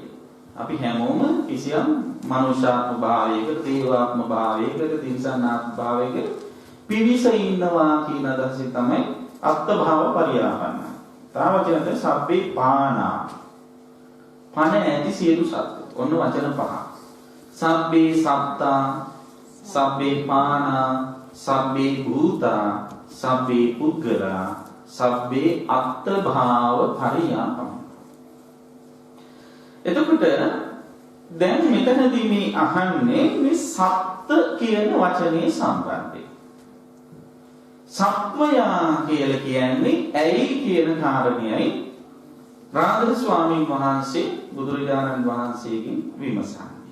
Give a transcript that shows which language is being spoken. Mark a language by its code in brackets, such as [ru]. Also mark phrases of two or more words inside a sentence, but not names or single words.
[si] අපි හැමෝම කිසියම් මනුෂ්‍යාත්ම භාවයකට, දේවාත්ම භාවයකට, තිරිසනාත්ම භාවයකට පිවිස ඉන්නවා කියන අදහසින් තමයි [pi] අත්ථභාව පරියාපන්න. [si] තව වචනද [pi] සබ්බේ පානා. [si] පණ ඇති සියලු සත්ත්ව. ඔන්න වචන පහ. [pi] සබ්බේ සත්තා, සබ්බේ පානා, සබ්බේ භූතා, සබ්බේ පුද්ගලා, සබ්බේ අත්ථභාව පරියාපන්න. [si] එතකොට දැන් මෙතනදී මේ අහන්නේ මේ සත්ත්‍ය කියන වචනේ සම්බන්ධයෙන්. සත්වයා කියලා කියන්නේ ඇයි කියන කාරණයයි රාගල ස්වාමීන් වහන්සේ බුදුරජාණන් වහන්සේගෙන් විමසන්නේ.